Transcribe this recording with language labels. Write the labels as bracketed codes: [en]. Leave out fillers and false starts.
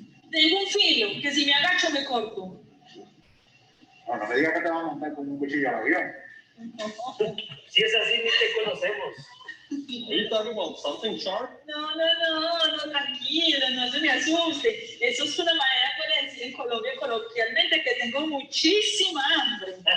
[es] Tengo un filo que si me agacho me corto. No me digas que te vas a montar con un cuchillo al avión. Si es así, ni te conocemos. [en] Are you talking about something sharp? [es] No, tranquilo, no se me asuste. Eso es una manera de decir en Colombia coloquialmente que tengo muchísima hambre.